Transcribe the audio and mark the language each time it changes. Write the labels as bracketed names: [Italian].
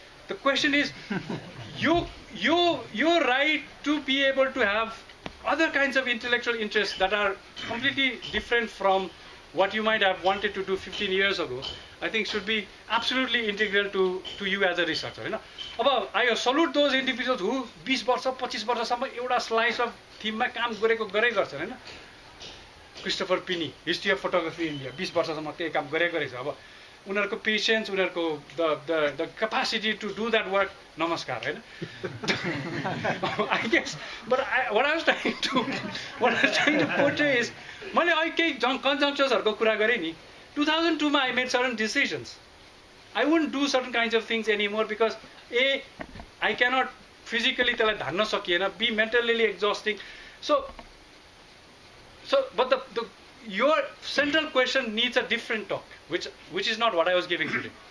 [English] The question is यो right to be able to have other kinds of intellectual interests that are completely different from what you might have wanted to do 15 years ago, I think should be absolutely integral to you as a researcher, होइन। [Nepali] अब [English] I salute those individuals who [Nepali] 20 वर्ष 25 वर्षसम्म एउटा slice of थिममा काम गरेकै गर्छन्, होइन। Christopher पिनी हिस्ट्री अफ फोटोग्राफी इन्डिया 20 वर्षसम्म त्यही काम गरेको रहेछ। अब उनीहरूको पेसेन्स, उनीहरूको [English] the capacity to do that work, [Nepali] नमस्कार, होइन। [English] I guess but what I was trying to portray is [Nepali] मैले अहिले केही कन्जम्पसन्सहरूको कुरा गरेँ नि। [English] 2002 मा I made certain decisions. I wouldn't do certain kinds of things anymore because I cannot [Nepali] physically त्यसलाई धान्न सकिएन, [English] Be mentally exhausting. So but the your central question needs a different talk, which is not what I was giving today.